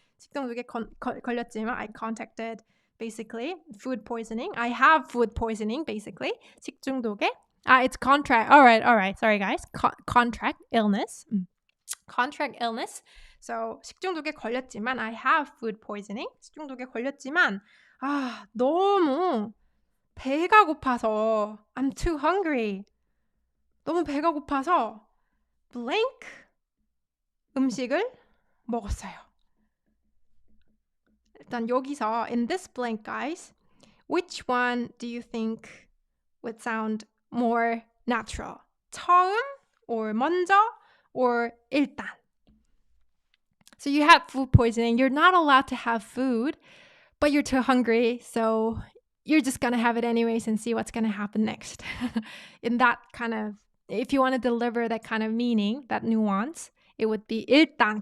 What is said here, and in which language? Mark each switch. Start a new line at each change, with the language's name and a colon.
Korean: 식중독에 걸렸지만
English: I contacted basically food poisoning. I have food poisoning basically.
Korean: 식중독에
English: it's contract. All right. Sorry guys. Contract illness. Contract illness. So
Korean: 식중독에 걸렸지만
English: I have food poisoning.
Korean: 식중독에 걸렸지만 너무 배가 고파서
English: I'm too hungry.
Korean: 너무 배가 고파서 blank 음식을 먹었어요. 일단 여기서
English: in this blank guys, which one do you think would sound more natural?
Korean: 처음 or 먼저 or 일단?
English: So you have food poisoning. You're not allowed to have food, but you're too hungry, so you're just going to have it anyways and see what's going to happen next. In that kind of, if you want to deliver that kind of meaning, that nuance, it would be 일단.